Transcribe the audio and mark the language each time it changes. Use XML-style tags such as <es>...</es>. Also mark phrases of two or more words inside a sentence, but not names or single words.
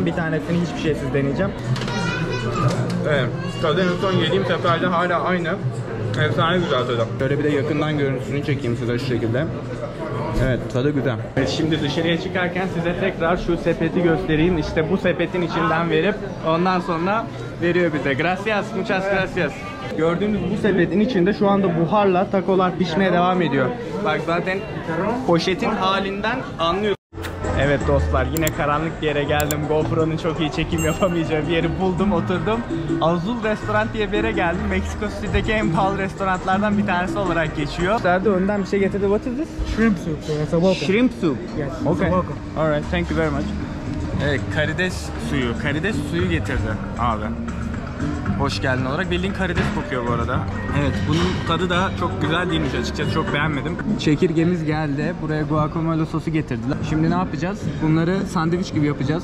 <tr>Bir tanesini hiçbir şeysiz deneyeceğim. Evet, tadı en son yediğim seferde hala aynı. Efsane güzel tadı. Böyle bir de yakından görüntüsünü çekeyim size şu şekilde. Evet, tadı güzel. Evet, şimdi dışarıya çıkarken size tekrar şu sepeti göstereyim. İşte bu sepetin içinden verip ondan sonra veriyor bize.</tr> <es>Gracias, muchas gracias.</es> <tr>Gördüğünüz bu sepetin içinde şu anda buharla takolar pişmeye devam ediyor. Bak zaten poşetin halinden anlıyorsunuz. Evet dostlar, yine karanlık bir yere geldim. GoPro'nun çok iyi çekim yapamayacağı bir yeri buldum, oturdum. Azul Restoran diye bir yere geldim. Meksiko City'deki en pahalı restoranlardan bir tanesi olarak geçiyor. Nerede önden bir şey getirdi.</tr> <en>What is this? Shrimp soup, so it's a welcome. Shrimp soup. Yes, it's Okay. a welcome. Alright, thank you very much.</en> <tr>Evet, karides suyu getirdi abi. Hoş geldin olarak. Bildiğin karides kokuyor bu arada. Evet, bunun tadı da çok güzel değilmiş açıkçası. Çok beğenmedim. Çekirgemiz geldi. Buraya guacamole sosu getirdiler. Şimdi ne yapacağız? Bunları sandviç gibi yapacağız.</tr>